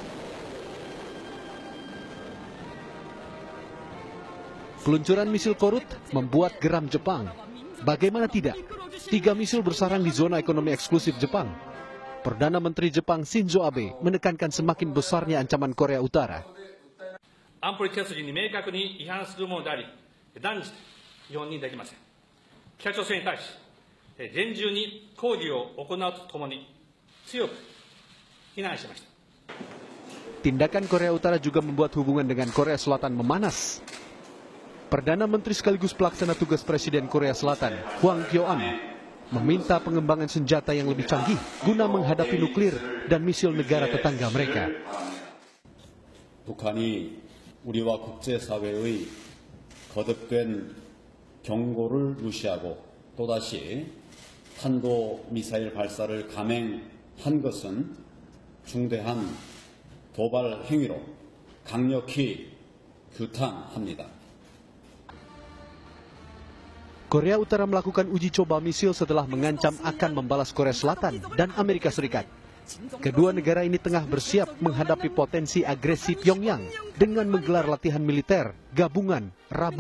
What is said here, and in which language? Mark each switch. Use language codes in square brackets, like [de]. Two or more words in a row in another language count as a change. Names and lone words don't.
[id] Peluncuran misil Korut membuat geram Jepang. Bagaimana tidak? 3 misil bersarang di zona ekonomi eksklusif Jepang. Perdana Menteri Jepang Shinzo Abe menekankan semakin besarnya ancaman Korea Utara. [ja] 安保理決議に明確に違反するものであり、断じて容認できません。北朝鮮に対し、厳重に抗議を行うとともに強く非難しました。 [id] Tindakan Korea Utara juga membuat hubungan dengan Korea Selatan memanas. Perdana Menteri sekaligus pelaksana tugas Presiden Korea Selatan, Hwang Kyo-am, meminta pengembangan senjata yang lebih canggih guna menghadapi nuklir dan misil negara tetangga mereka. [ko] 북한이 우리와 국제사회의 거듭된 경고를 무시하고 또다시 탄도미사일 발사를 감행한 것은 중대한 도발 행위로 강력히 규탄합니다. [id] Korea Utara melakukan uji coba misil setelah mengancam akan membalas Korea Selatan dan Amerika Serikat. Kedua negara ini tengah bersiap menghadapi potensi agresi Pyongyang dengan menggelar latihan militer gabungan Rabu.